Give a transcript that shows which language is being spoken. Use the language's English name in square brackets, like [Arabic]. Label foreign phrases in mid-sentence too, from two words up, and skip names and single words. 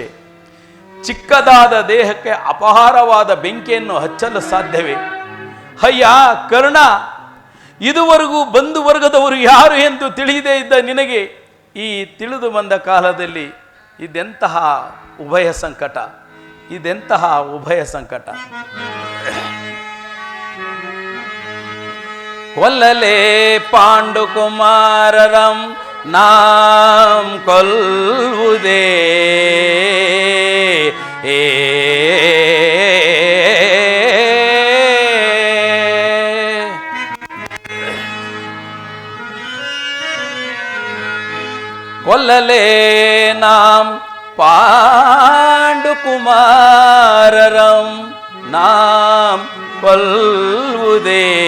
[Kannada] ಚಿಕ್ಕದಾದ ದೇಹಕ್ಕೆ ಅಪಹಾರವಾದ ಬೆಂಕಿಯನ್ನು ಹಚ್ಚಲು ಸಾಧ್ಯವೇ? ಅಯ್ಯ ಕರ್ಣ, ಇದುವರೆಗೂ ಬಂಧು ವರ್ಗದವರು ಯಾರು ಎಂದು ತಿಳಿಯದೇ ಇದ್ದ ನಿನಗೆ ಈ ತಿಳಿದು ಬಂದ ಕಾಲದಲ್ಲಿ ಇದೆಂತಹ ಉಭಯ ಸಂಕಟ, ಇದೆಂತಹ ಉಭಯ ಸಂಕಟ. ಕೊಲ್ಲಲೇ ಪಾಂಡುಕುಮಾರರಂ ನಾಂ ಕೊಲ್ಲುವುದೇ ಕೊಲ್ಲಲೇ ನಾಂ ಪಾಂಡುಕುಮಾರರಂ ನಾಂ ಕೊಲ್ಲುವುದೇ